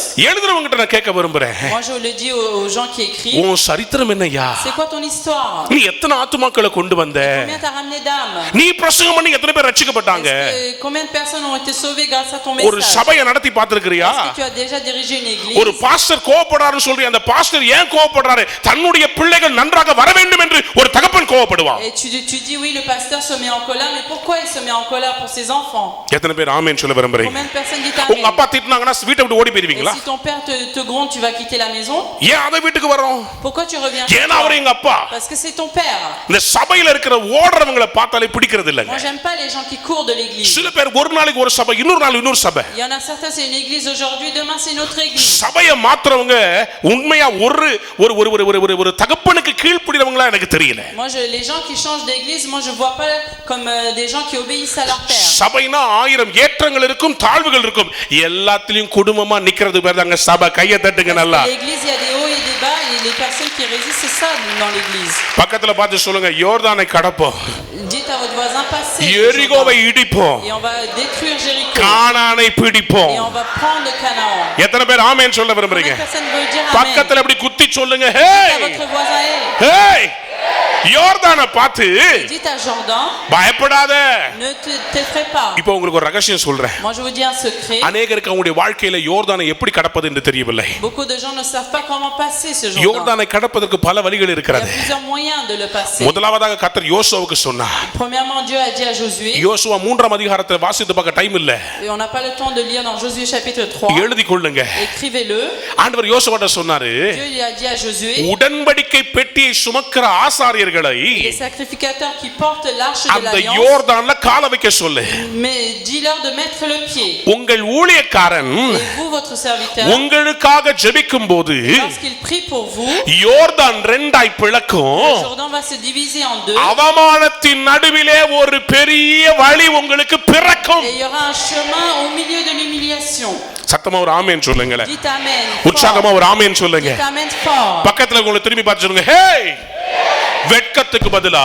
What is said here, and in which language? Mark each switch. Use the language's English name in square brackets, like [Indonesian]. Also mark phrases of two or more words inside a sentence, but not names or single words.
[Tamil] எழுதுறவங்க கிட்ட நான் கேட்க விரும்புறேன். [French] Moi je le dis aux gens qui écrivent. [Tamil] உன் சரித்திரம் என்னய்யா? [French] C'est quoi ton histoire? [Tamil] நீ எத்தனை ஆத்துமாக்களை கொண்டு வந்த? [French] Combien t'as ramené d'âmes? [Tamil] நீ பிரசங்கம் பண்ணி எத்தனை பேர் ரட்சிக்கப்பட்டாங்க? [French] Combien de personnes ont été sauvées grâce à ton [Tamil] ஒரு [French] message? [Tamil] சபையை நடத்தி பார்த்திருக்கிறியா? [French] Est-ce que tu as déjà dirigé une église? [Tamil] ஒரு பாஸ்டர் கோபப்படுறாருன்னு சொல்றீங்க, அந்த பாஸ்டர் ஏன் கோபப்படுறாரு? தன்னுடைய பிள்ளைகள் நன்றாக வர வேண்டும் என்று ஒரு தகப்பன் கோபப்படுவான். [French] Et tu dis oui, le pasteur se met en colère, mais pourquoi il se met en colère pour ses enfants? [Tamil] எத்தனை பேர் ஆமென் சொல்ல விரும்புறீங்க? [French] Combien de personnes disent [Tamil] உங்க [French] amen? [Tamil] அப்பா திட்டினாங்கன்னா வீட்டை விட்டு ஓடி போயிருவீங்களா? [French] Et si ton père te gronde, tu vas quitter la maison? [Tamil] ஏன் அதை வீட்டுக்கு வரோம்? [French] Pourquoi tu reviens chez [Tamil] ஏன்னா [French] toi? [Tamil] அவர் எங்க அப்பா. [French] Parce que c'est ton père. [Tamil] இந்த சபையில இருக்கிற ஓடுறவங்களை பார்த்தாலே பிடிக்கிறது இல்லங்க. [French] Moi j'aime pas les gens qui courent de l'église. [Tamil] சில பேர் ஒரு நாளைக்கு ஒரு சபை, இன்னொரு நாள் இன்னொரு சபை. [French] Il y en a certains, c'est une église aujourd'hui, demain c'est une autre église. [Tamil] சபையை மாத்துறவங்க உண்மையா ஒரு தகப்பனுக்கு கீழ்ப்படிறவங்களா எனக்கு தெரியல. [French] Moi les gens qui changent d'église, moi je vois pas comme des gens qui obéissent à leur père. [Tamil] சபைனா 1000 ஏற்றங்கள் இருக்கும், தாழ்வுகள் இருக்கும். எல்லாத்துலயும் குடும்பமா நிக்கிறது பேர் தாங்க சபை. கையை தட்டுங்க நல்லா. [French] L'église, il y a des hauts et des bas, et les personnes qui résistent, c'est ça dans l'église. [Tamil] பக்கத்துல பார்த்து சொல்லுங்க, யோர்தானை கடப்போம், [French] Dites à votre voisin, passez. [Tamil] எரிகோவை இடிப்போம், [French] Et on va détruire Jéricho. [Tamil] கானானை பிடிப்போம். [French] Et on va prendre Canaan. [Tamil] எத்தனை பேர் ஆமென் சொல்ல விரும்புறீங்க? [French] Combien de personnes veulent dire amen? [Tamil] பக்கத்துல அப்படி குத்தி சொல்லுங்க, [French] Dites ஹே à votre voisin, [Tamil] ஹே, யோர்தானை பார்த்து [French] dites à Jordan, [Tamil] பயப்படாத. [French] ne t'effraie pas. [Tamil] இப்போ உங்களுக்கு ஒரு ரகசியம் சொல்றேன். [French] Moi je vous dis un secret. [Tamil] அநேகருக்கு அவங்களுடைய வாழ்க்கையில யோர்தானை எப்படி கடப்பது என்று தெரியவில்லை. [French] Beaucoup de gens ne savent pas comment passer ce Jourdain. [Tamil] யோர்தானை கடப்பதற்கு பல வழிகள் [French] Il y a [Tamil] இருக்கிறது. [French] plusieurs moyens de le passer. [Tamil] முதலாவதாக கர்த்தர் யோசுவாவுக்கு சொன்னார். [French] Premièrement, Dieu a dit à Josué, [Tamil] யோசுவா 3ஆம் அதிகாரத்தை வாசித்து பார்க்க டைம் இல்ல, [French] et on n'a pas le temps de lire dans Josué chapitre 3. [Tamil] எழுதி கொள்ளுங்க. [French] Écrivez-le. [Tamil] ஆண்டவர் யோசுவாட்ட சொன்னாரு, [French] Dieu lui a dit à Josué, [Tamil] உடன்படிக்கை பெட்டியை சுமக்கிற ஆசாரியர்களை [French] les sacrificateurs qui portent l'arche de [Tamil] அந்த [French] l'alliance, [Tamil] யோர்தான்ல கால வைக்க சொல்லு. [French] mais dis-leur de mettre le pied. [Tamil] உங்கள் ஊழியக்காரன் [French] Et vous, votre serviteur, [Tamil] உங்களுக்காக ஜெபிக்கும் போது [French] lorsqu'il prie pour vous, [Tamil] யோர்தான் 2ஆய் பிளக்கும். [French] le Jourdain va se diviser en deux. [Tamil] அவமானத்தின் நடுவிலே ஒரு பெரிய வழி உங்களுக்கு பிறக்கும். [French] Et il y aura un chemin au milieu de l'humiliation. [Tamil] சத்தமா ஒரு ஆமென் சொல்லுங்க. [French] Dites amen. [Tamil] உற்சாகமா ஒரு ஆமென் சொல்லுங்க. [French] Dites amen fort. [Tamil] பக்கத்துல உங்களை திரும்பி பார்த்து சொல்லுங்க, ஹே, வெட்கத்துக்கு பதிலா